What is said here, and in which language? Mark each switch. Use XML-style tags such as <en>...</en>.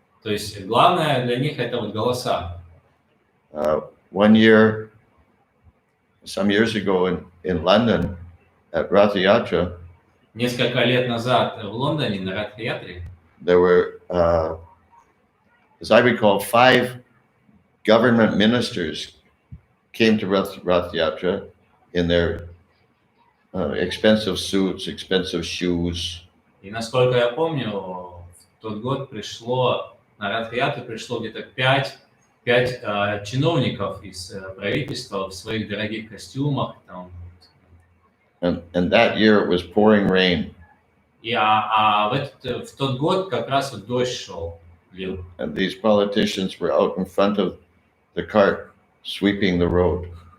<ru>То есть главное для них это вот голоса.</ru> <en>One year, some years ago in London at Rath Yatra,</en> <ru>Несколько лет назад в Лондоне на Ратха-ятре</ru> <en>there were, as I recall, 5 government ministers came to Rath Yatra in their expensive suits, expensive shoes.</en> <ru>И насколько я помню, в тот год на Ратха-ятру пришло где-то 5 чиновников из правительства в своих дорогих костюмах. Там.</ru> <en>And that year it was pouring rain.</en> <ru>И в тот год как раз вот дождь шел, лил.</ru> <en>And these politicians were out in front of the cart, sweeping the road.</en>